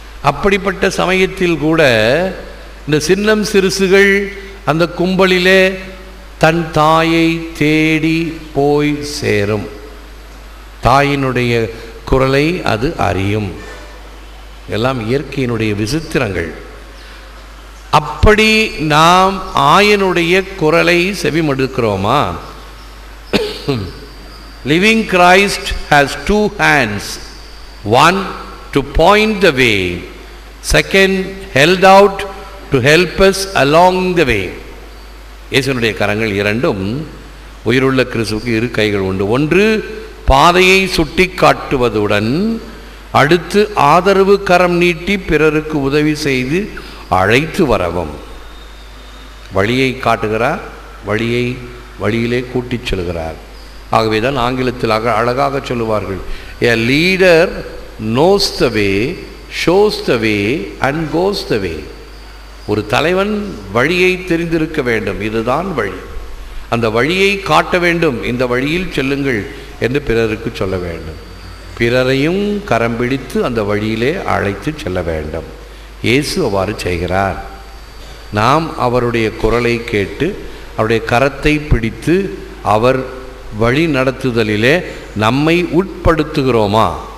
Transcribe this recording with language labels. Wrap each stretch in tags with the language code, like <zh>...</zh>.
<ta>அப்படிப்பட்ட சமயத்தில் கூட இந்த சின்னம் சிறுசுகள் அந்த கும்பலிலே தன் தாயை தேடி போய் சேரும். தாயினுடைய குரலை அது அறியும். எல்லாம் இயற்கையினுடைய விசித்திரங்கள். அப்படி நாம் ஆயனுடைய குரலை செவிமடுக்கிறோமா?</ta> <en>Living Christ has 2 hands, one to point the way, second held out to help us along the way.</en> <ta>இயேசுவினுடைய கரங்கள் 2ம் உயிருள்ள கிறிஸ்துவுக்கு 2 கைகள் உண்டு. ஒன்று பாதையை சுட்டி காட்டுவதுடன் அடுத்து ஆதரவு கரம் நீட்டி பிறருக்கு உதவி செய்து அழைத்து வரவும். வழியை காட்டுகிறார், வழியிலே கூட்டிச் செல்கிறார். ஆகவே தான் ஆங்கிலத்தில் அழகாக சொல்லுவார்கள்,</ta> <en>a leader knows the way,</en> <ta>shows the way and goes the way. ஒரு தலைவன் வழியை தெரிந்திருக்க வேண்டும், இதுதான் வழி, அந்த வழியை காட்ட வேண்டும், இந்த வழியில் செல்லுங்கள் என்று பிறருக்கு சொல்ல வேண்டும். பிறரையும் கரம் பிடித்து அந்த வழியிலே அழைத்து செல்ல வேண்டும். இயேசு அவ்வாறு செய்கிறார். நாம் அவருடைய குரலை கேட்டு அவருடைய கரத்தை பிடித்து அவர் வழி நடத்துதலிலே நம்மை உட்படுத்துகிறோமா?</ta>